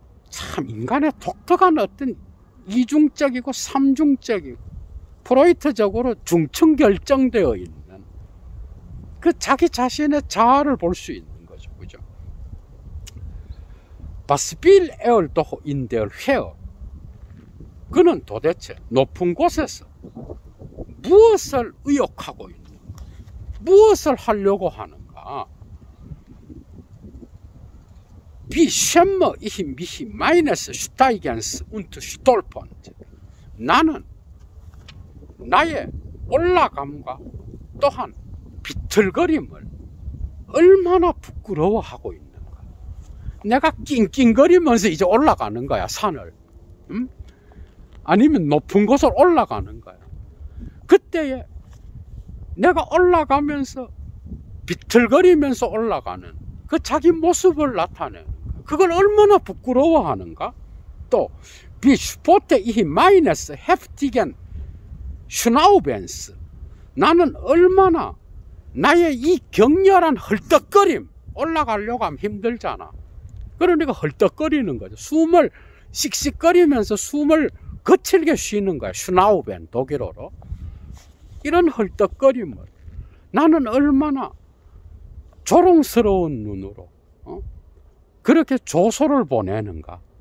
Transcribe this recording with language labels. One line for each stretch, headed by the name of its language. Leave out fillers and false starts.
Korean: 참 인간의 독특한 어떤 이중적이고 삼중적이고 프로이트적으로 중층 결정되어 있는 그 자기 자신의 자아를 볼 수 있는 거죠, 그죠?
German: 바스빌 에얼도호 인데얼 회어.
Korean: 그는 도대체 높은 곳에서 무엇을 의욕하고 있는가? 무엇을 하려고 하는가?
German: Wie schäme ich mich meines Steigens und Stolperns.
Korean: 나는 나의 올라감과 또한 비틀거림을 얼마나 부끄러워하고 있는가. 내가 낑낑거리면서 이제 올라가는 거야, 산을. 아니면 높은 곳을 올라가는 거야. 그때에 내가 올라가면서 비틀거리면서 올라가는 그 자기 모습을 나타내는 거야. 그걸 얼마나 부끄러워하는가.
German: 또 Wie spotte ich meines heftigen Schnaubens.
Korean: 나는 얼마나 나의 이 격렬한 헐떡거림, 올라가려고 하면 힘들잖아. 그러니까 헐떡거리는 거죠. 숨을 씩씩거리면서 숨을 거칠게 쉬는 거야. 슈나우벤, 독일어로. 이런 헐떡거림을 나는 얼마나 조롱스러운 눈으로 그렇게 조소를 보내는가.